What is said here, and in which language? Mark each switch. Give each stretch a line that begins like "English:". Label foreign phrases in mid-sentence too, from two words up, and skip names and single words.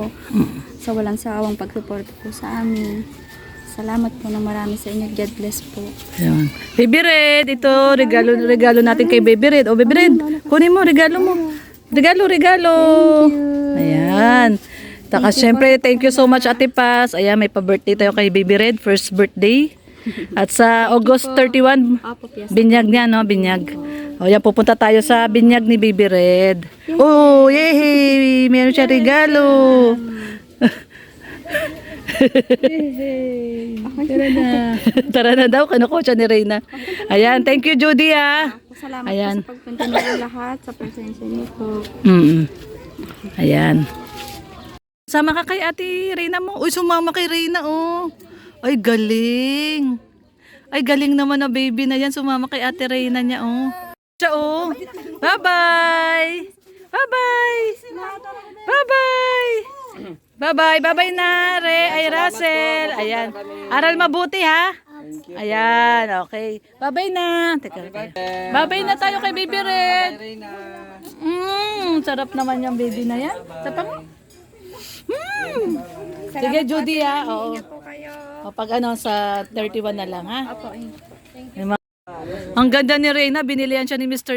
Filipino: Sa walang sawang pagsuporta po sa amin. Salamat po ng marami sa inyo.
English: God bless
Filipino: po. Ayan. Baby Red, ito, regalo natin kay Baby Red. O, Baby Red, kunin mo, regalo mo. Regalo. Ayan. Taka, syempre,
English: thank you so much,
Filipino: Ate Paz. Ayan, may pa-birthday tayo kay Baby Red,
English: first birthday.
Filipino: At sa August 31, binyag niya, no? Binyag. O, yan, pupunta tayo sa binyag ni Baby Red. Oh, yay! Meron siya regalo. Tara na daw, kinukotsa ni Reyna. Ayan,
English: thank you, Judy, ah.
Filipino: Salamat Ayan. po sa pagpunta niyo lahat, sa presensya niyo po. Ayan. Sama ka kay Ate Reyna mo. Uy, sumama kay Reyna, oh. Ay, galing. Ay, galing naman na baby na yan. Sumama kay Ate Reyna niya, oh. Siya,
English: oh. Bye-bye. Bye-bye. Bye-bye. Bye-bye.
Filipino: Bye-bye na, Ay, Russell. Ayan. Aral mabuti, ha? Ayan, okay. Bye-bye na. Teka. Bye-bye na tayo kay Baby Red. Sarap naman yung baby na yan. Tapang. Sige, Judy, ha? Oo. O, pag ano, sa 31 na lang, ha? Ang ganda ni Reyna, binilihan siya ni Mr.